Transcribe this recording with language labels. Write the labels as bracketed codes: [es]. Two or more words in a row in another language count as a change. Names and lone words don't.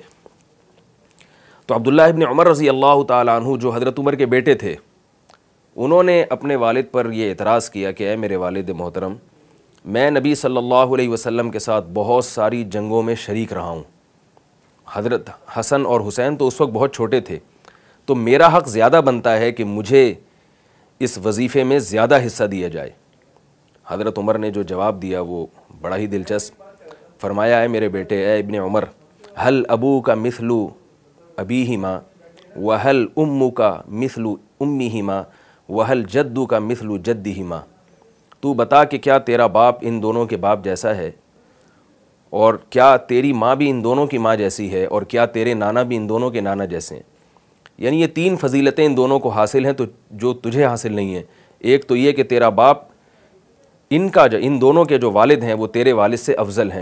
[ur] تو عبداللہ ابن عمر [ar] رضی اللہ تعالیٰ عنہ [ur] جو حضرت عمر کے بیٹے تھے، انہوں نے اپنے والد پر یہ اعتراض کیا کہ اے میرے والد محترم، میں نبی [ar] صلی اللہ علیہ وسلم [ur] کے ساتھ بہت ساری جنگوں میں شریک رہا ہوں، حضرت حسن اور حسین تو اس وقت بہت چھوٹے تھے، تو میرا حق زیادہ بنتا ہے کہ مجھے اس وظیفے میں زیادہ حصہ دیا جائے۔ حضرت عمر نے جو جواب دیا وہ بڑا ہی دلچسپ، فرمایا اے میرے بیٹے، اے ابن عمر، [ar] هل أبوك مثل أبيهما وهل أمك مثل أمهما وهل جدك مثل جدهما. [ur] تو بتا کہ کیا تیرا باپ ان دونوں کے باپ جیسا ہے، اور کیا تیری ماں بھی ان دونوں کی ماں جیسی ہے، اور کیا تیرے نانا بھی ان دونوں کے نانا جیسے ہیں. یعنی یہ تین فضیلتیں ان دونوں کو حاصل ہیں تو جو تجھے حاصل نہیں ہے. ایک تو یہ کہ تیرا باپ ان دونوں کے جو والد ہیں وہ تیرے والد سے افضل ہیں.